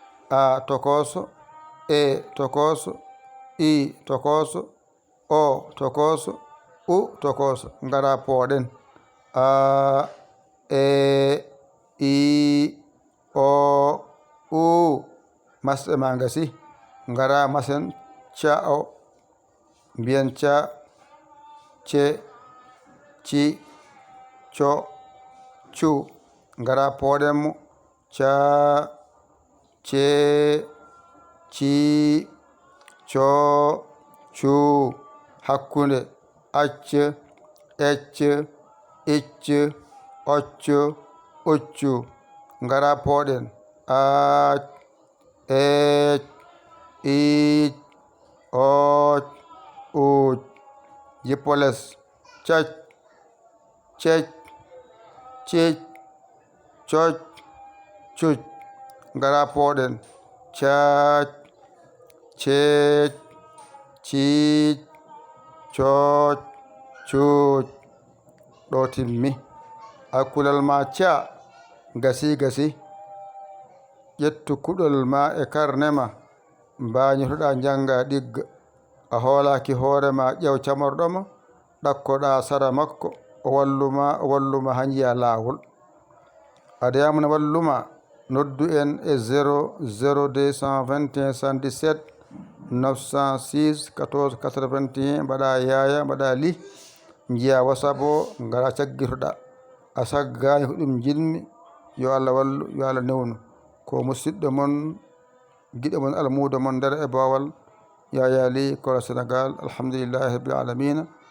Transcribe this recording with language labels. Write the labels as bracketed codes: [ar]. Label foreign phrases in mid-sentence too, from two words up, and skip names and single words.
[ff] A tokoso, E tokoso, I tokoso, O tokoso, U tokoso. Ngara pooɗen. A, E, I, O, U. Masɗe ma gasi. Ngara masen ca o. Mbiyen ca, ce, ci, co, cu. Ngara pooɗen mo. Ca, ce, ci, co, cu. Hakkunde. Acce, ecce, icce, occe, uccu. Ngara pooɗen. A, e, i, o, u. Jippo less. Cac, cec, cic, coc, cuc. Ngara pooɗen. Cac, cec, cic, coc, cuc. Ɗo timmi. Hakkulal ma ca. Gasi, gasi. Ƴettu kuɗol ma e karne ma. Mbañotoɗa janga ɗigga. A hoolaki hoore ma, ƴeew camorɗo mo. Ɗakkoɗa sara makko. O walluma, o walluma ha njiya laawol. Adayama ne walluma, noddu en e zéro zéro deux cent vingt et un cent dix-sept neuf cent six quatorze quatre-vingt-un. Mbaɗa yaya, mbaɗa li. Njiya WhatsApp o, ngara caggitoɗa. A saggani ko ɗum jinmi. Yo Allah wallu, yo Allah newnu. Ko musidɗo mon, giɗo mon, almudo mon nder e bowal. Yaya Ly, Kora Sénégal. [ar] Alhamdulillahi rabbil alamina.